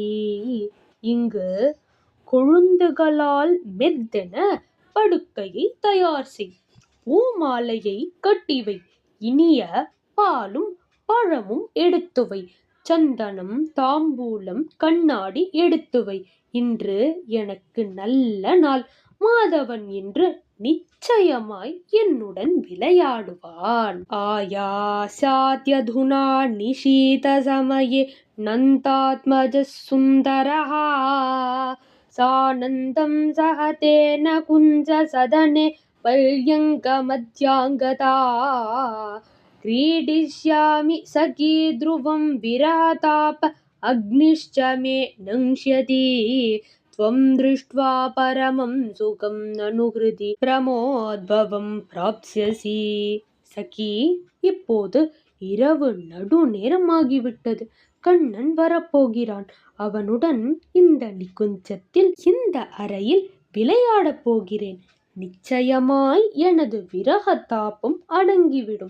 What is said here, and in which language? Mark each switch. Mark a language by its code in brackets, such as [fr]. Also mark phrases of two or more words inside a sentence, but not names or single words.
[ta] இங்கு கொழுந்துகளால் மெத்தென படுக்கையை தயார் செய், பூமாலையை கட்டிவை, இனிய பாலும் பழமும் எடுத்துவை, சந்தனம் தாம்பூலம் கண்ணாடி எடுத்துவை, இன்று எனக்கு நல்ல நாள், மாதவன் என்று நிச்சயமாய் என்னுடன் விளையாடுவான். [sa] आयास्यत्यधुना निशीथ समये नन्दात्मज सुन्दरः सानन्दं सहतेन कुञ्ज सदने पल्यङ्कमध्याङ्गता क्रीडिष्यामि सखी ध्रुवं विरहताप अग्निश्च मे नङ्क्ष्यति त्वं दृष्ट्वा परमं सुखं ननु हृदि प्रमोद्भवं प्राप्स्यसि. [ta] சகி, இப்போது இரவு நடு நேரமாகிவிட்டது. கண்ணன் வரப்போகிறான். அவனுடன் இந்த நிகுஞ்சத்தில் இந்த அறையில் விளையாடப் போகிறேன். நிச்சயமாய் எனது விரக தாபம் அடங்கிவிடும்.